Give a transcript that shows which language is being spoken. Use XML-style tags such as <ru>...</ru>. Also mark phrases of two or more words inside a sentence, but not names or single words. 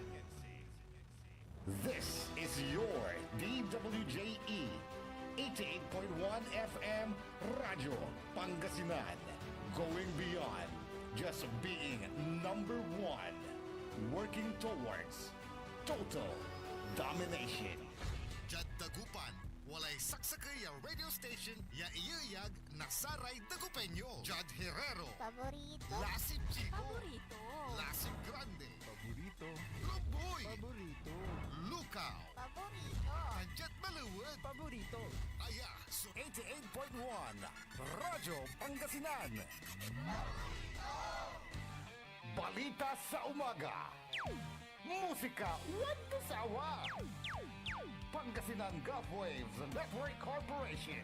<en>This is your DWJE 88.1 FM Radyo Pangasinan. Going beyond just being number one. Working towards total domination.</en> <pag>Jad Dagupan, walay saksakay ang radio station ya iyayag na Saray Dagupeño. Jad Herrero, Paborito. Lasip Chico, Paborito. Lasip Grande, Paborito. Loboy, Paborito. Lukaw, Paborito. Anjat Maluwag, Paborito. Aya, so 88.1 Radyo Pangasinan.</pag> <tl>Balita sa umaga. Musika walang kasawa. Pangasinan Gulfwaves Network Corporation.</tl>